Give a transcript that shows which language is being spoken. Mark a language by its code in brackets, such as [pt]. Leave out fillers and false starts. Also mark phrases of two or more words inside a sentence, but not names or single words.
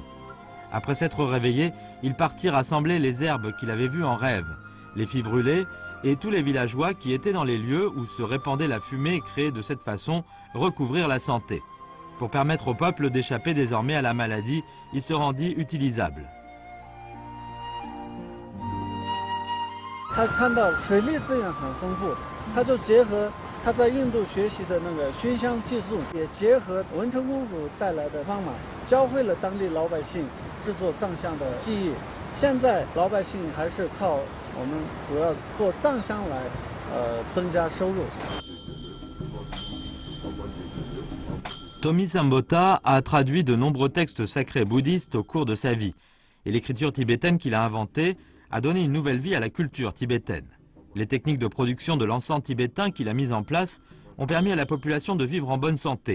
[fr] Après s'être réveillé, il partit rassembler les herbes qu'il avait vues en rêve, les fit brûler et tous les villageois qui étaient dans les lieux où se répandait la fumée créée de cette façon recouvrirent la santé. Pour permettre au peuple d'échapper désormais à la maladie, il se rendit utilisable. [zh] 他看到水利资源很丰富，他就结合他在印度学习的那个熏香技术，也结合文成公主带来的方法，教会了当地老百姓制作藏香的技艺。现在老百姓还是靠我们主要做藏香来增加收入。 [fr] Tonmi Sambota a traduit de nombreux textes sacrés bouddhistes au cours de sa vie, et l'écriture tibétaine qu'il a inventée a donné une nouvelle vie à la culture tibétaine. Les techniques de production de l'encens tibétain qu'il a mises en place ont permis à la population de vivre en bonne santé.